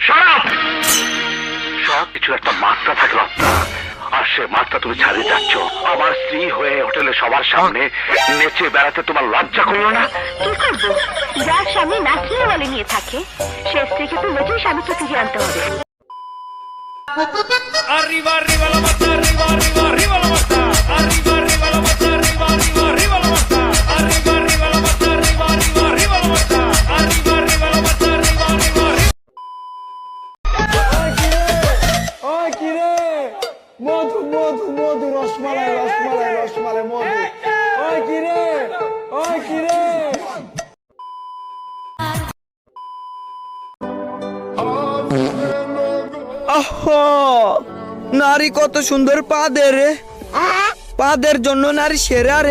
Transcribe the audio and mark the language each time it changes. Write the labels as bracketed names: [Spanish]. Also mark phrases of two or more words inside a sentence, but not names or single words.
[Bangla] সব কিছু একটা মাত্রা থাকে লত্তা, আর সে মাত্রা তুমি ছাড়িয়ে যাচ্ছ। আমার স্ত্রী হয়ে হোটেলে সবার সামনে নেচে বেড়াতে তোমার লজ্জা করলো না? কি করবো? যার স্বামী নাচনিয়ে বলে নিয়ে থাকে সে স্ত্রীকে তো নিজেই স্বামীকে ফিরিয়ে আনতে হবে। [Italian] Arriva, arriva la matta, arriva, arriva, arriva la matta. Arriva, arriva la matta, arriva, arriva, arriva la matta. Arriva, arriva la matta, arriva, arriva, arriva la matta. Arriva, arriva la matta, arriva, arriva, arriva. [Bangla] ওই কিরে মধু মধু মধু রসমালাই রসমালাই রসমালাই মধু ওই কিরে ওই কিরে নারী কত সুন্দর পাদের রে, পাদের জন্য নারী সেরা রে।